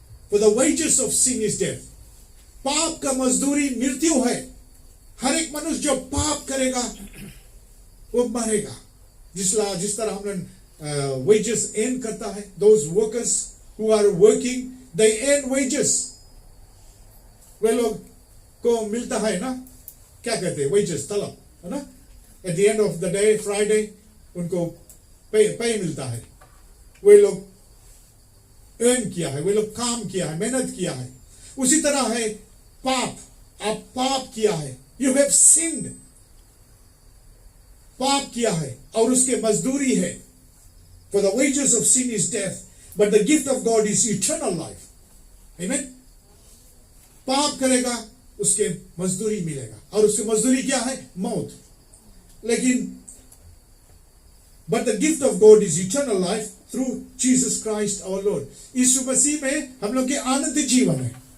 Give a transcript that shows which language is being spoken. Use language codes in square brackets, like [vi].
[en] For the wages of sin is death. [hi] पाप का मजदूरी मृत्यु है. हर एक मनुष्य जो पाप करेगा वो मरेगा. जिस तरह हम लोग [en] wages earn करता है, those workers who are working, they earn wages. [hi] वे लोग को मिलता है ना, क्या कहते हैं, wages, तलब, है ना. [en] At the end of the day, Friday, [hi] उनको पे मिलता है. वे लोग earn किया है, वे लोग काम किया है, मेहनत किया है. उसी तरह है पाप. आप पाप किया है, [en] you have sinned. [hi] पाप किया है और उसके मजदूरी है. [en] For the wages of sin is death, but the gift of God is eternal life. Amen. [hi] पाप करेगा उसके मजदूरी मिलेगा और उसकी मजदूरी क्या है, मौत. [en] लेकिन but the gift of God is eternal life through Jesus Christ our Lord. [hi] यीशु मसीह में हम लोग के आनंद जीवन है.